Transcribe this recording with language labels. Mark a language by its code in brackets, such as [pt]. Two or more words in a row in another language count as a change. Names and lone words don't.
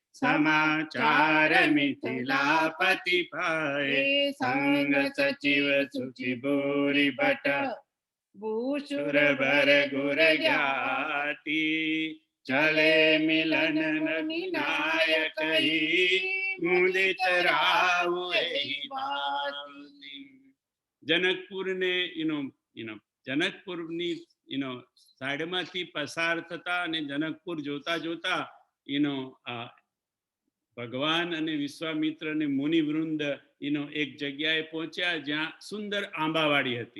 [awa] समाचार मिथिलापति पाए, संग सचिव सुचि भूरि भट, भूषुर भर गुर ज्ञाति, चले मिलन नायक ही, मुदित राव एहि भांति. [gu] જનકપુરને જનકપુરની સાઈડમાંથી પસાર થતા અને જનકપુર જોતા જોતા ભગવાન અને વિશ્વામિત્ર અને મુનિવૃંદ એક જગ્યાએ પહોંચ્યા જ્યાં સુંદર આંબાવાડી હતી.